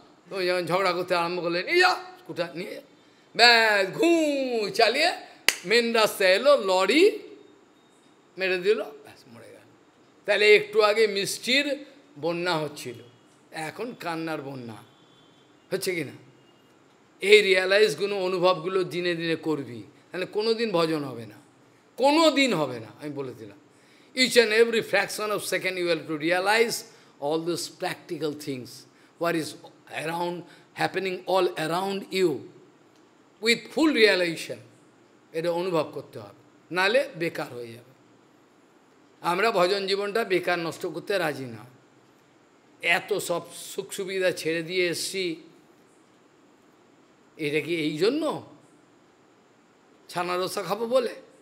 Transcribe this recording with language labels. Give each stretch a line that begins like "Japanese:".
Bangla: তুমি যখন ঝগড়া করতে আরম্ভ করলে, নিয়ে যা স্কুটার নিয়ে, ব্যাস ঘুঁ চালিয়ে মেন রাস্তায় এলো, লরি মেরে দিল, ব্যাস মরে গেল। তাহলে একটু আগে মিষ্টির বন্যা হচ্ছিল, এখন কান্নার বন্যা হচ্ছে কি না? এই রিয়ালাইজগুলো, অনুভবগুলো দিনে দিনে করবি, তাহলে কোনো দিন ভজন হবে না, কোনো দিন হবে না, আমি বলে দিলাম।
English: Each and every fraction of second you have to realize all those practical things, what is around, happening all around you, with full realization.
Bangla: এটা অনুভব করতে হবে, নালে বেকার হয়ে যাবে। আমরা ভজন জীবনটা বেকার নষ্ট করতে রাজি না। এত সব সুখ সুবিধা ছেড়ে দিয়ে এসছি, এটা কি এই জন্য ছানা রসা খাবো বলে?